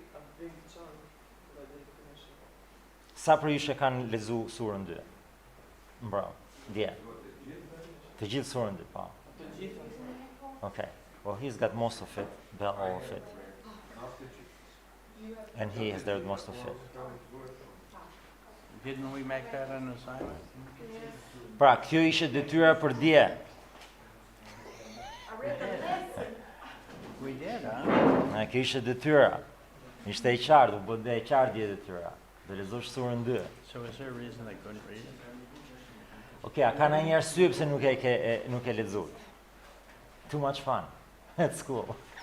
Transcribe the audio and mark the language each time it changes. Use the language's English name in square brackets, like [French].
[English] A big chunk, but I didn't finish it. [Albanian] Sa për ju që kanë lexu surën 2? Dje. Të gjithë surën 2, po. Të gjithë. [English] Okay. Well, he's got most of it, about all of it. And he has read most of it. Didn't we make that an assignment? [Albanian] Pra, kjo ishte detyra për dje. [English] We did, huh? [Albanian] Kjo ishte detyra. Ishte e qartë, u bë e qartë dje detyra. Dhe lexosh surën 2. [English] So is there a reason I couldn't read it? [Albanian] Okay, a ka ndonjë arsye pse nuk e lexuat? [English] Too much fun. At school.